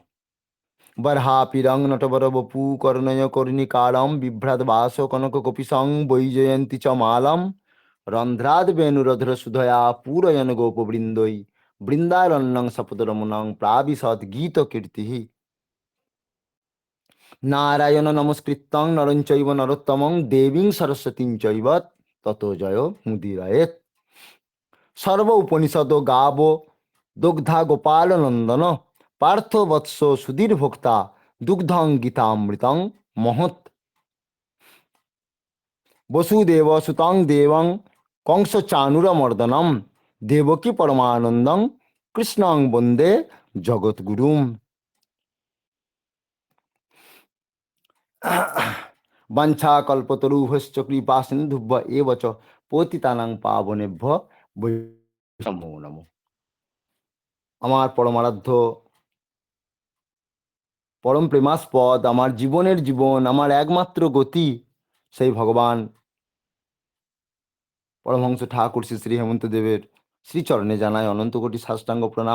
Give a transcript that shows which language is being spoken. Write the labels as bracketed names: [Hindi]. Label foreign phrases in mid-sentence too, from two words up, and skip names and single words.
[Sanskrit] বর্হাপিরং নটবর বপু কর্ণয় কর্ণিকারম বিভ্রাট বাস কনক কপিসং বৈজয়ন্তী চ মালম রন্ধ্রাদ বেণুরধ্র সুধয়া পূরয়ন গোপবৃন্দৈ বৃন্দারণ্যং সপদরমণং প্রাবিশদ গীত কীর্তি। নারায়ণ নমস্কৃত্যং নরং চৈব নরোত্তমং দেবীং সরস্বতীং চৈব ততো জয় মুদিরয়েৎ। সর্ব উপনিষদ গাব দুগ্ধা গোপাল নন্দন পার্থ বৎস সুধীর ভোক্তা দুগ্ধং গীতামৃতং মহৎ। বসুদেব সুতং দেবং কংস চানুরমর্দনম দেবকী পরমানন্দং কৃষ্ণং বন্দে জগৎগুরুম। বাঞ্ছা কল্পতরুভশ্চ কৃপা সিন্ধুভ্য এব চ পতিতানাং পাবনেভ্য বৈষ্ণবো নমঃ। [Bangla] আমার পরমারাধ্য পরম প্রেমাস্পদ, আমার জীবনের জীবন, আমার একমাত্র গতি, সেই ভগবান পরমহংস ঠাকুর শ্রী শ্রী হেমন্ত দেবের শ্রীচরণে জানায় অনন্ত কোটি সাষ্টাঙ্গ প্রণাম।